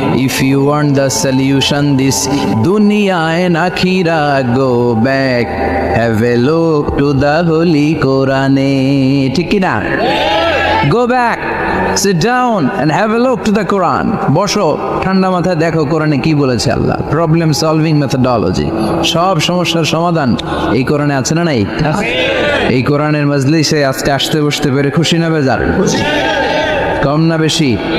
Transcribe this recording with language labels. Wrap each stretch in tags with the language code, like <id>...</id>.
<en>If you want the solution this দুনিয়া and আখিরা, go back, have a look to the holy কোরআনে।</en> <bn>ঠিক কি না?</bn> <en>Go back, sit down and have a look to the Quran.</en> <bn>বসো, ঠান্ডা মাথায় দেখো কোরআনে কি বলেছে আল্লাহ।</bn> <en>problem solving methodology,</en> <bn>সব সমস্যার সমাধান এই কোরআনে আছে না নাই? এই কোরআনের মজলিসে আজকে আসতে বসতে পেরে খুশি না বেজার? কম না বেশি?</bn>